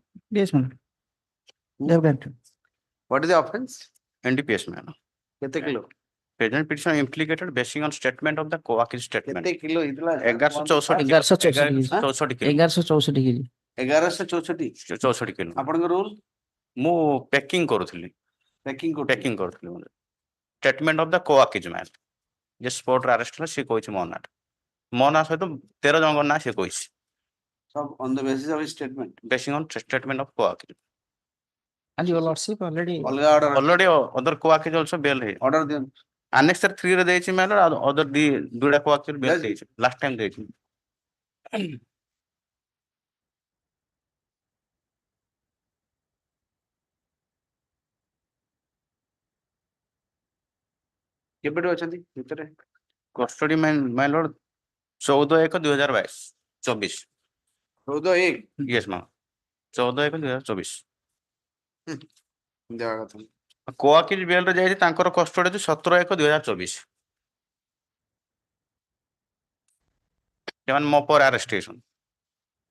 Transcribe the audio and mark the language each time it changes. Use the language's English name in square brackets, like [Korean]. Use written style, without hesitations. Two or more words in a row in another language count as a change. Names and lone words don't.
[English] Yes, ma'am. They have granted. What is the offense? NDPS, man. [Odia] କେତେ କିଲୋ? [English] Present petition implicated basing on statement of the co-accused statement. [Odia] କେତେ କିଲୋ ଥିଲା? [English] 1164 kilo. 1164 kilo. [Odia] ଆପଣଙ୍କ ରୋଲ? ମୁଁ packing କରୁଥିଲି. Packing କରୁଥିଲି ମୁଁ. [English] Statement of the co-accused man. [Odia] ଯେ spot ରେ arrest ହେଲା ସେ କହିଛି ମୋ ନାଁ ସହିତ 13 ଜଣଙ୍କ ନାଁ ସେ କହିଛି. [English] Some on the basis of his statement. Basing on statement of co-accused. And your lordship already. Already other co-accused also bail है. Order them. [Odia] Annex 3 ରେ ଦେଇଛି [English] man other [Odia] ଦୁଇଟା [English] co-accused bail [Odia] ଦେଇଛି. [English] Last time [Odia] ଦେଇଛି. କେବେଠୁ ଅଛନ୍ତି ଭିତରେ? [English] Custody my lord 14/1/2022. 24. 14/1. Yes ma'am. 14/1/2024. [Odia] ଦେବା କଥା। [English] Co-accused bail [Odia] ରେ ଯାଇଛି ତାଙ୍କର custody ଅଛି 17/1/2024. ସେମାନେ ମୋ ପରେ arrestation.